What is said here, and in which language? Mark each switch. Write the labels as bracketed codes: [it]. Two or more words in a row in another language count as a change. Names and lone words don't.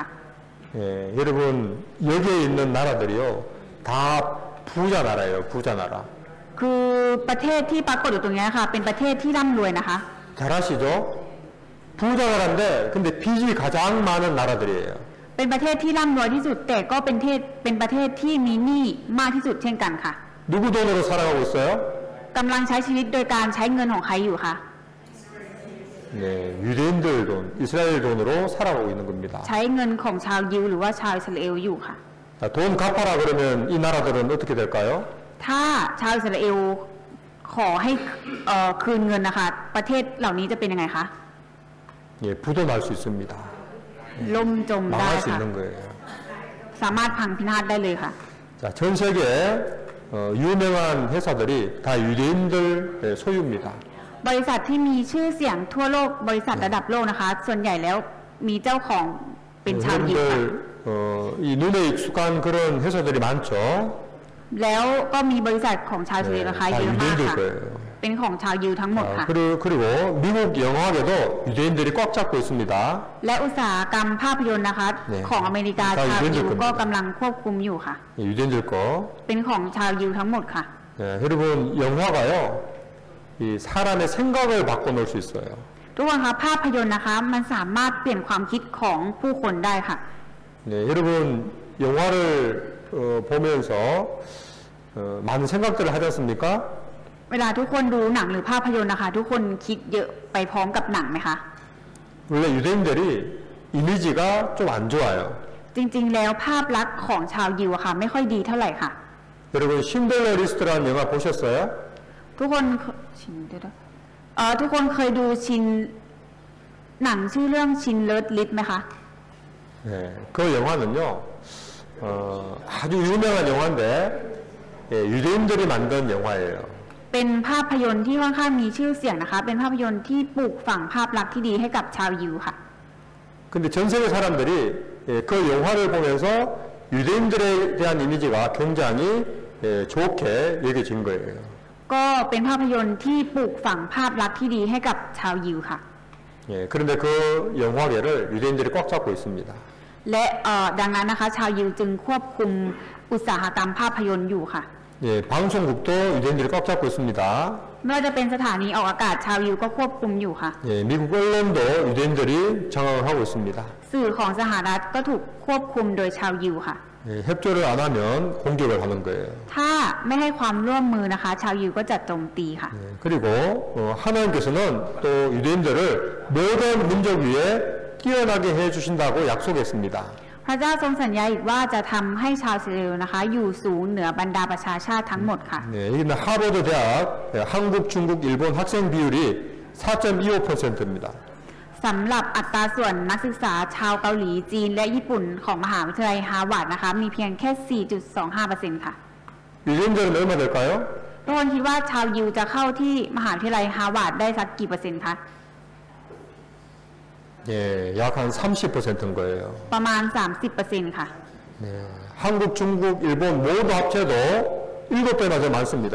[ko] 예, 여러분 여기에 있는 나라들이요, 다 부자 나라예요, 부자 나라. [th] คือประเทศที่ปรากฏอยู่ตรงนี้ค่ะ เป็นประเทศที่ร่ำรวยนะคะ [ko] 잘 아시죠? 부자 나라인데 근데 빚이 가장 많은 나라들이에요. [th] เป็นประเทศที่ร่ำรวยที่สุด แต่ก็เป็นประเทศที่มีหนี้มากที่สุดเช่นกันค่ะ [ko] 누구 돈으로 살아가고 있어요? [th] กำลังใช้ชีวิตโดยการใช้เงินของใครอยู่คะ [ko] 네, 유대인들 돈, 이스라엘 돈으로 살아가고 있는 겁니다. [th] ใช้เงินของชาวยิวหรือว่าชาวอิสราเอลอยู่ค่ะ [ko] 자, 돈 갚아라 그러면 이 나라들은 어떻게 될까요? [th] ถ้าชาวอิสราเอลขอให้คืนเงินนะคะ ประเทศเหล่านี้จะเป็นยังไงคะ [ko] 예, 부도날 수 있습니다. [th] ล่มจมได้ [ko] 망할 수 [th] ค่ะ [ko] 있는 거예요. [th] สามารถพังพินาศได้เลยค่ะ [ko] 자, 전 세계에 유명한 회사들이 다 유대인들 소유입니다. [th] บริษัทที่มีชื่อเสียงทั่วโลกบริษัทระดับโลกนะคะ ส่วนใหญ่แล้วมีเจ้าของเป็นชาวยิวค่ะ [ko] 여러분들 이 눈에 익숙한 그런 회사들이 많죠. [th] แล้วก็มีบริษัทของชาวอิสราเอลนะคะ [ko] 다 [th] เยอะมาก [ko] 유대인들 [th] ค่ะ [ko] 거예요. [th] เป็นของชาวยิวทั้งหมดค่ะ [ko] 그리고 미국 영화계도 유대인들이 꽉 잡고 있습니다. [th] และอุตสาหกรรมภาพยนตร์นะคะ ของอเมริกาชาวยิวก็กำลังควบคุมอยู่ค่ะ [ko] 예, 유대인들 거. [th] เป็นของชาวยิวทั้งหมดค่ะ [ko] 예, 여러분 영화가요, 이 사람의 생각을 바꿔놓을 수 있어요. [th] ทุกคนคะภาพยนตร์นะคะ มันสามารถเปลี่ยนความคิดของผู้คนได้ค่ะ [ko] 네, 여러분 영화를 보면서 많은 생각들을 하지 않습니까? [th] เวลาทุกคนดูหนังหรือภาพยนตร์นะคะ ทุกคนคิดเยอะไปพร้อมกับหนังไหมคะ [ko] 원래 유대인들이 이미지가 좀 안 좋아요. [th] จริงๆแล้วภาพลักษณ์ของชาวยิวอะค่ะ ไม่ค่อยดีเท่าไหร่ค่ะ [ko] 여러분 신들러 리스트라는 영화 보셨어요? [th] ทุกคนทุกคนเคยดูหนังชื่อเรื่องชินเลิศลิสต์ไหมคะ [ko] 네, 그 영화는요, 한 아주 유명한 영화인데 예, 유대인들이 만든 영화예요. [th] เป็นภาพยนตร์ที่ค่อนข้างมีชื่อเสียงนะคะ เป็นภาพยนตร์ที่ปลูกฝังภาพลักษณ์ที่ดีให้กับชาวยิวค่ะ [ko] 근데 전 세계 사람들이 예, 그 영화를 보면서 유대인들에 대한 이미지가 굉장히 예, 좋게 여겨진 거예요. [th] ก็เป็นภาพยนตร์ที่ปลูกฝังภาพลักษณ์ที่ดีให้กับชาวยิวค่ะ [ko] 예, 그런데 그 영화계를 유대인들이 꽉 잡고 있습니다. [th] และดังนั้นนะคะชาวยิวจึงควบคุมอุตสาหกรรมภาพยนตร์อยู่ค่ะ [ko] 예, 방송국도 유대인들이 꽉 잡고 있습니다. [th] ไม่ว่าจะเป็นสถานีออกอากาศชาวยิวก็ควบคุมอยู่ค่ะ [ko] 예, 미국 언론도 유대인들이 장악을 하고 있습니다. [th] สื่อของสหรัฐก็ถูกควบคุมโดยชาวยิวค่ะ [ko] 예, 협조를 안 하면 공격을 하는 거예요. [th] ถ้าไม่ให้ความร่วมมือนะคะ ชาวยิวก็จะโจมตีค่ะ [ko] 예, 그리고 하나님께서는 또 유대인들을 모든 민족 위에 뛰어나게 해주신다고 약속했습니다. [th] พระเจ้าทรงสัญญาอีกว่าจะทำให้ชาวอิสราเอลนะคะ อยู่สูงเหนือบรรดาประชาชาติทั้งหมดค่ะ [ko] 네, 여기는 하버드 대학 한국, 중국, 일본 학생 비율이 4.25%입니다. [th] สำหรับอัตราส่วนนักศึกษาชาวเกาหลีจีนและญี่ปุ่นของมหาวิทยาลัยฮาร์วาร์ดนะคะ มีเพียงแค่ 4.25% ค่ะ [ko] 유대인들은 얼마 될까요? [th] ทุกคนคิดว่าชาวยิวจะเข้าที่มหาวิทยาลัยฮาร์วาร์ดได้สักกี่เปอร์เซ็นต์คะ [ko] 예, 약 한 30%인 거예요. [th] ประมาณ 30% ค่ะ [ko] 네, 한국, 중국, 일본 모두 합쳐도 7배나 더 많습니다.